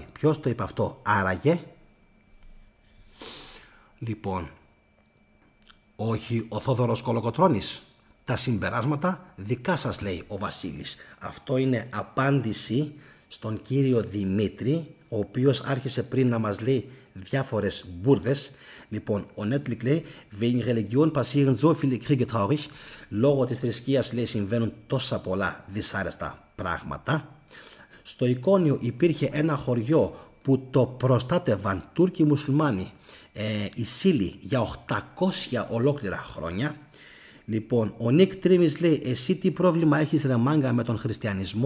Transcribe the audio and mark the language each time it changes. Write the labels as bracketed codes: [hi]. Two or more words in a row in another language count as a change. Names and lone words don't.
[el] Ποιος το είπε αυτό, άραγε? Λοιπόν, όχι ο Θόδωρος Κολοκοτρώνης. Τα συμπεράσματα δικά σας, λέει ο Βασίλης. Αυτό είναι απάντηση στον κύριο Δημήτρη, ο οποίος άρχισε πριν να μας λέει διάφορες μπουρδες. Λοιπόν, ο Netflix λέει [de] wegen Religion passieren so viele Kriege traurig. [el] Λόγω της θρησκείας, λέει, συμβαίνουν τόσα πολλά δυσάρεστα πράγματα. Στο Εικόνιο υπήρχε ένα χωριό που το προστάτευαν Τούρκοι μουσουλμάνοι, οι Σύλοι, για 800 ολόκληρα χρόνια. Λοιπόν, ο Νίκ Τρίμης λέει, εσύ τι πρόβλημα έχεις ρε μάγκα με τον χριστιανισμό?